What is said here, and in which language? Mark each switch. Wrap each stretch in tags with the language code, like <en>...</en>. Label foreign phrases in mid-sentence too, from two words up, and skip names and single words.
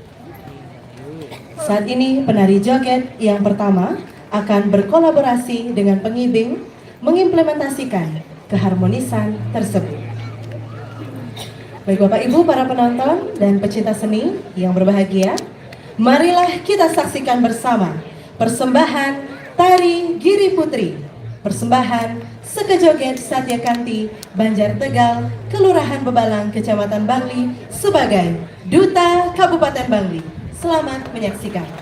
<id>Saat ini penari joget yang pertama akan berkolaborasi dengan pengibing mengimplementasikan keharmonisan tersebut. Baik Bapak Ibu para penonton dan pecinta seni yang berbahagia, marilah kita saksikan bersama persembahan Tari Giri Putri, persembahan Sekejoget Satya Kanti, Banjar Tegal, Kelurahan Bebalang, Kecamatan Bangli sebagai Duta Kabupaten Bangli. Selamat menyaksikan.</id>